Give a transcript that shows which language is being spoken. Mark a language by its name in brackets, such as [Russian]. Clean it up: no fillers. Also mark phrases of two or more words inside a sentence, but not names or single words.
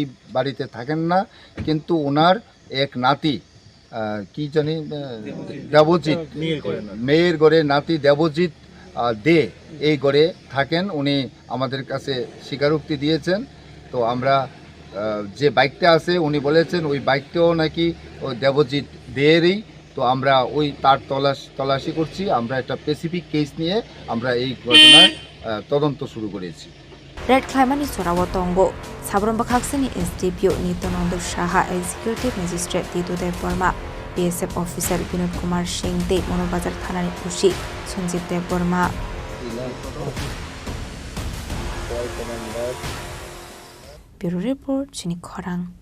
[Bangla] বাড়িতে থাকেন না কিন্তু ওনার এক নাতি কি জানি দেবজিৎ মেয়ের ঘরে নাতি দেবজিৎ দে এই ঘরে থাকেন উনি আমাদের কাছে স্বীকারোক্তি দিয়েছেন তো আমরা যে বাইকটা আছে উনি বলেছেন ওই বাইকটাও নাকি ওই দেবজিৎ দেয়েরই তো আমরা ওই তার তল্লাশি করছি আমরা একটা স্পেসিফিক কেস নিয়ে আমরা এই ঘটনার তদন্ত শুরু করেছি [Kok Borok] রেড Klaimani Sorawatongo Sabron Bakaksani SDPO Nitonando Shaha [English] Executive Magistrate [Kok Borok] Titudev Burma BSF Officer Vinod Kumar Singh De Monobazar Thanani Pushi Sanjeev Dev Burma [English] Bureau Report [Kok Borok] Chini Khorang